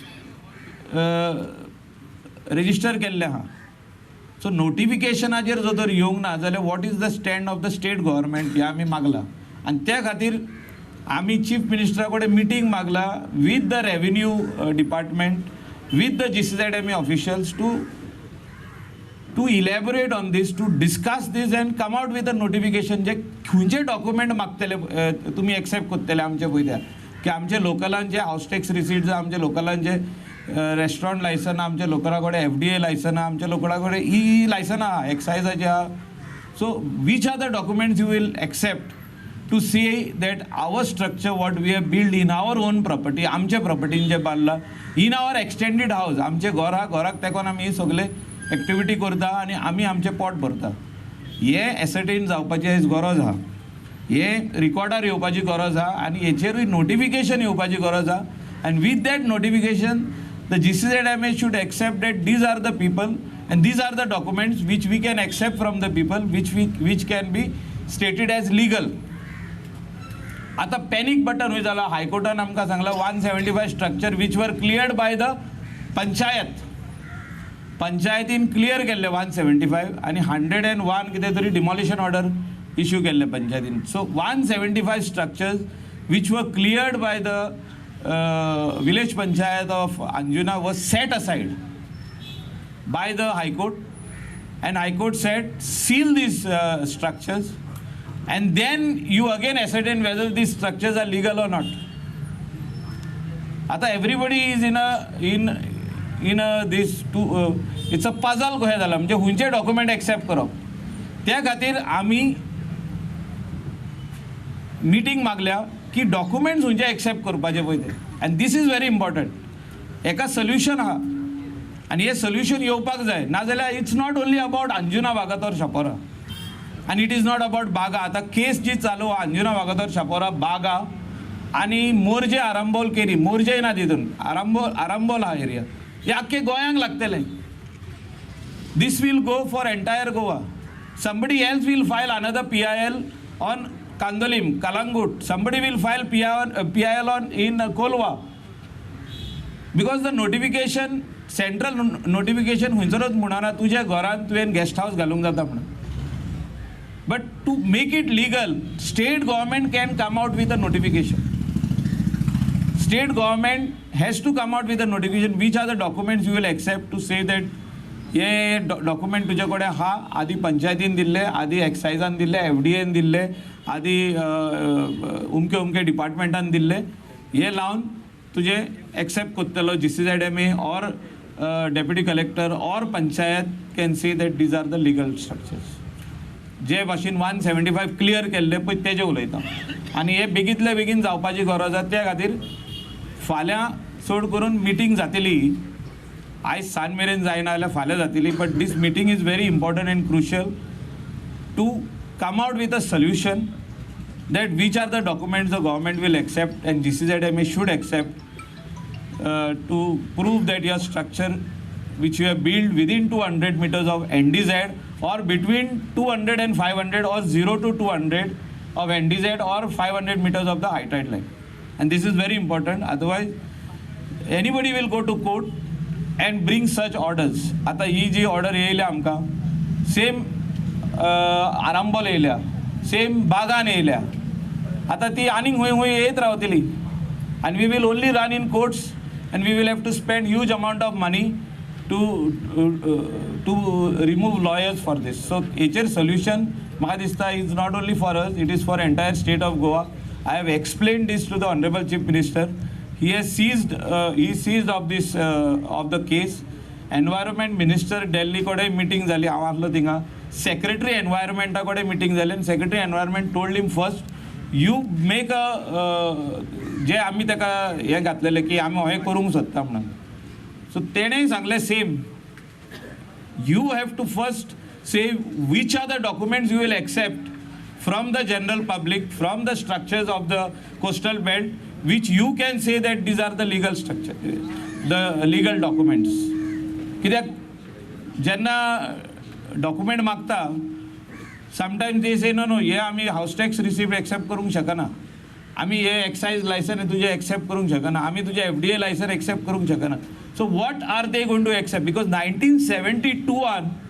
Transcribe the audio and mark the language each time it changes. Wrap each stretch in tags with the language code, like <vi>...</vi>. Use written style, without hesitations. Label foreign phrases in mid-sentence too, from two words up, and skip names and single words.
<kok>रेजिस्टर केल्ले आहा सो नोटिफिकेशनाचेर जर तर येवंक ना जाल्यार</kok> <en>what is the stand of the state government</en> <kok>हें आमी मागला आनी त्या खातीर आमी चीफ मिनिस्टरा कडेन मिटींग मागला</kok> <en>with the revenue department with the GCZMA officials to elaborate on this, to discuss this and come out with a notification</en> <kok>जे खंयचे डॉक्युमेंट मागतले तुमी एक्सेप्ट करतले आमचे पळय की आमचे लोकलांचे हावस टॅक्स रिसीट्स आमचे लोकलांचे रेस्टॉरंट लायसन आमचे लोकला कडेन FDA लायसन आमचे लोकला कडेन ई लायसन आहा एक्सायजाचे आहा</kok> <en>so which are the documents you will accept to see that our structure what we have built in our own property</en> <kok>आमचे प्रॉपर्टीन जे बांदला</kok> <en>in our extended house</en> <kok>आमचे घराक तेकोन आमी सगळे एक्टिविटी करता आनी आमी आमचे पोट भरता हे एसर्टेन जावपाची आयज गरज आहा हे रिकॉर्डार येवपाची गरज आहा आनी हेचेरूय नोटिफिकेशन येवपाची गरज आहा</kok> <en>and with that notification the GCZMA should accept that these are the people and these are the documents which we can accept from the people which can be stated as legal</en> <kok>आता पॅनिक बटन हुई जाला हायकोर्टान आमकां सांगला 175 स्ट्रक्चर</kok> <en>which were cleared by the</en> <kok>पंचायतीन क्लियर केल्ले 175 आनी 101 कितें तरी डिमॉलिशन ऑर्डर इश्यू केल्ले पंचायतीन सो</kok> <en>175 structures which were cleared by the village panchayat of Anjuna was set aside by the High Court and High Court said seal these structures and then you again ascertain whether these structures are legal or not.</en> <kok>Ata</kok> <en>everybody is in this too it's a puzzle</en> <kok>कशें जालां म्हणजे खंयचे डॉक्युमेंट एक्सेप्ट करप त्या खातीर आमी मिटींग मागल्या की डॉक्युमेंट्स खंयचे एक्सेप्ट करपाचे पळय ते आनी</kok> <en>this is very important</en> <kok>हेका सोल्युशन आहा आनी हे सोल्युशन येवपाक जाय नाजाल्यार</kok> <en>it's not only about</en> <kok>अंजुना वागातोर शापोरा आनी</kok> <en>it is not about</en> <kok>बागा आतां केस जी चालू आहा अंजुना वागातोर शापोरा बागा आनी मोर्जे आरांबोल केरी मोर्जे ना तितून आरांबोल हा एरिया हे आख्खे गोंयांक लागतलें</kok> <en>this will go for entire Goa somebody else will file another PIL on Kandolim, Kalangut. Somebody will file PIL on in Kolwa. Because the notification, central notification</en> <kok>खंयसरूच म्हणना तुज्या घरांत तुवें गेस्ट हावस घालूंक जाता म्हणून.</kok> <en>But to make it legal, state government can come out with a notification. State government has to come out with a notification. Which are the documents you will accept to say that</en> <kok>हे डॉक्युमेंट तुजे कडेन हा आदी पंचायतीन दिल्ले आदी एक्सायजान दिल्ले FDAन दिल्ले आदी उमके डिपार्टमेंटान दिल्ले हे लावन तुजे एक्सेप्ट करतलो GCZMA</kok> <en>and deputy collector and panchayat can say that these are the legal structures</en> <kok>जे भाशेन 175 क्लियर केल्ले पळय तेजे उलयता आनी हे बेगींतले बेगीन जावपाची गरज आसा त्या खातीर फाल्यां चड करून मिटींग जातली आज सान मेरेन जायना जाल्यार फाल्यां जातली</kok> <en>but this meeting is very important and crucial to come out with a solution that which are the documents the government will accept and GCZMA should accept to prove that your structure which you have built within 200 meters of NDZ or between 200 and 500 or 0 to 200 of NDZ or 500 meters of the high tide line. And this is very important, otherwise anybody will go to court and bring such orders.</en> <kok>आता ही जी ऑर्डर येयल्या आमकां सेम आरांबोल येयल्या सेम बागान येयल्या आता ती आनीक हूंय हूंय येत रावतली</kok> <en>and we will only run in courts and we will have to spend huge amount of money to remove lawyers for this. So हेचेर solution</en> <kok>म्हाका दिसता</kok> <en>is not only for us, it is for entire state of Goa. I have explained this to the Honorable Chief Minister. He has seized of this of the case. Environment Minister Delhi कडे meeting जाली</en> <kok>हांव आसलो थिंगा</kok> <en>Secretary Environment कडे meeting जाली and Secretary Environment told him first you make a</en> <kok>जे आमी ताका हे घातलेले की आमी हे करूंक सोदता म्हणून सो तेणें सांगलें</kok> <en>same you have to first say which are the documents you will accept from the general public from the structures of the coastal belt which you can say that these are the legal structure the legal documents</en> <kok>कित्याक जेन्ना डॉक्युमेंट मागता</kok> <en>sometimes they say no</en> <kok>हे आमी हाऊस टॅक्स रिसिप्ट एक्सेप्ट करूंक शकना आमी हे एक्सायज लायसन तुजे एक्सेप्ट करूंक शकना आमी तुजे FDA लायसन एक्सेप्ट करूंक शकना</kok> <en>so what are they going to accept because 1971</en>